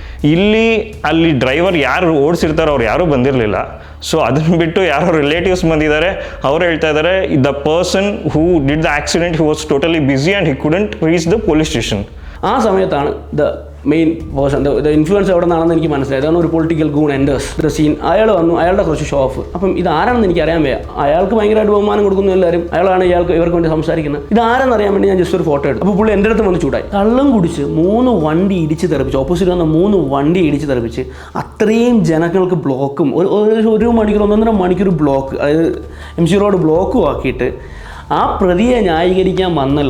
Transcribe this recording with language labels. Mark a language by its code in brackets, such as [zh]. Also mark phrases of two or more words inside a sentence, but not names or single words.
[kn] ಅಲ್ಲಿ ಡ್ರೈವರ್ ಯಾರು ಓಡಿಸಿರ್ತಾರೆ ಅವ್ರು ಯಾರೂ ಬಂದಿರಲಿಲ್ಲ. ಸೊ ಅದನ್ನು ಬಿಟ್ಟು ಯಾರೋ ರಿಲೇಟಿವ್ಸ್ ಬಂದಿದ್ದಾರೆ, ಅವ್ರು ಹೇಳ್ತಾ ಇದ್ದಾರೆ [en] the person who did the accident he was totally busy and he couldn't reach the police station. [ml] ആ സമയത്താണ് മെയിൻ പേഴ്സൺ, [en] the influence [ml] എവിടെ നിന്നാണെന്ന് എനിക്ക് മനസ്സിലായത്. അതാണ് ഒരു [en] political goon enters the scene. [ml] അയാൾ വന്നു, അയാളുടെ കുറച്ച് [en] show off. [ml] അപ്പം ഇതാരാണെന്ന് എനിക്ക് അറിയാൻ വയ്യ. അയാൾക്ക് ഭയങ്കരമായിട്ട് ബഹുമാനം കൊടുക്കുന്നു എല്ലാവരും, അയാളാണ് ഇവർക്ക് വേണ്ടി സംസാരിക്കുന്നത്. ഇതാരെന്ന് അറിയാൻ വേണ്ടി ഞാൻ ജസ്റ്റ് ഒരു ഫോട്ടോ എടുത്തു. അപ്പോൾ പുള്ളി എൻ്റെ അടുത്ത് വന്ന് ചൂടായി. കള്ളം കുടിച്ച് 3 വണ്ടി ഇടിച്ച് തെറിപ്പിച്ച്, ഓപ്പോസിറ്റ് വന്ന 3 വണ്ടി ഇടിച്ച് തെറിപ്പിച്ച്, അത്രയും ജനങ്ങൾക്ക് ബ്ലോക്കും, ഒരു മണിക്കൂർ 1.5 മണിക്കൂർ ബ്ലോക്ക്, അതായത് MC റോഡ് ബ്ലോക്കും ആക്കിയിട്ട് ആ പ്രതിയെ ന്യായീകരിക്കാൻ വന്നല്ലോ.